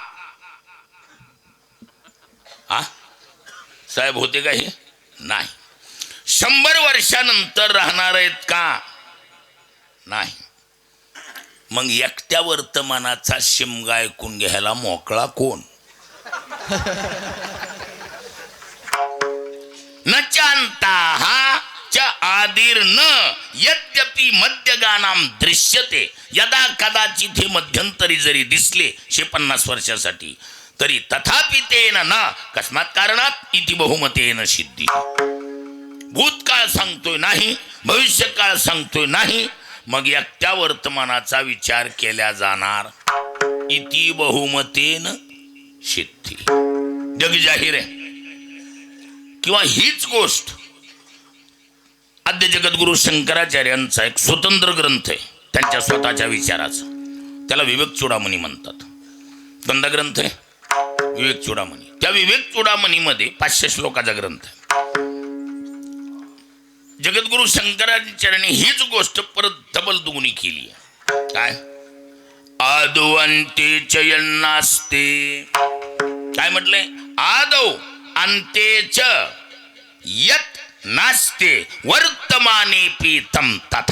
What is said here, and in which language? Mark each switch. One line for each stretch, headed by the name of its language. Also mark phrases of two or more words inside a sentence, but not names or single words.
Marathi: साहेब होते का? हे नाही. 100 वर्षानंतर राहणार आहेत का? नाही. मग एकट्या वर्तमानाचा शिमगा ऐकून घ्यायला मोकळा कोण?
Sanskrit: न चांता हा च आदिर न यद्यपि मध्यगानाम दृश्यते यदा कदाचित
Marathi: हे मध्यंतरी जरी दिसले 150 वर्षासाठी तरी
Sanskrit: तथापि तेन न कस्मात कारणात इति बहुमतेन सिद्धी.
Marathi: भूतकाळ सांगतोय नाही, भविष्यकाळ सांगतोय नाही, मग एकट्या वर्तमानाचा विचार केला जाणार.
Sanskrit: इति बहुमतेन सिद्धी
Marathi: जग जाहीर आहे. किंवा हीच गोष्ट आद्य जगद्गुरु शंकराचार्यांचा एक स्वतंत्र ग्रंथ आहे त्यांच्या स्वतःच्या विचाराचा, त्याला विवेक चूडामणी म्हणतात. गंधा ग्रंथ आहे विवेक चूडामणी. त्या विवेक चूडामणीमध्ये 500 श्लोकाचा ग्रंथ आहे. जगद्गुरु शंकराचार्यांनी हीच गोष्ट परत डबल दुगुणी केली आहे. काय?
Sanskrit: आदौ अंते च यन्नास्ते.
Marathi: काय म्हटलंय?
Sanskrit: आदौ अंते च यत् नास्ते वर्तमानेपि तम तथा.